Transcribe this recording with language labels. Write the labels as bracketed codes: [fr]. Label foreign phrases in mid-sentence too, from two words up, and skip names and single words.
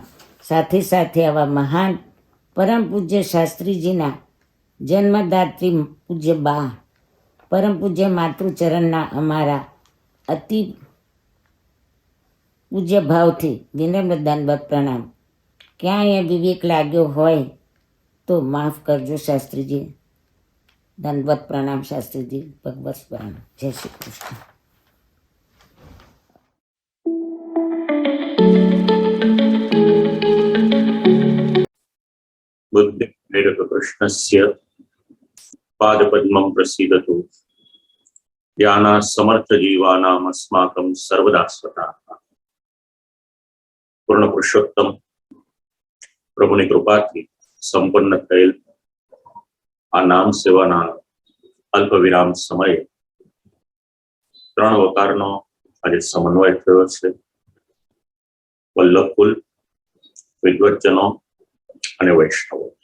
[gu] સાથે સાથે આવા મહાન પરમ પૂજ્ય શાસ્ત્રીજીના જન્મદાત્રી પૂજ્ય બા પરમ પૂજ્ય માતૃચરણના અમારા અતિ પૂજ્ય ભાવથી વિનમ્ર દંડવત પ્રણામ. ક્યાંય વિવેક લાગ્યો હોય તો માફ કરજો શાસ્ત્રીજી. દંડવત પ્રણામ શાસ્ત્રીજી. ભગવત પ્રણામ. જય શ્રી કૃષ્ણ. [sa] बुद्धिप्रेरक कृष्णस्य पादपद्मं प्रसीदतु याना समर्थ जीवानाम अस्माकं सर्वदा स्वतः. [gu] પૂર્ણ પુરુષોત્તમ પ્રભુની કૃપાથી સંપન્ન થયેલ આ નામ સેવાના અલ્પ વિરામ સમયે 3 વકારનો આજે સમન્વય થયો છે. વલ્લભકુલ, વિદ્વજ્જનો અને વૈષ્ણવો.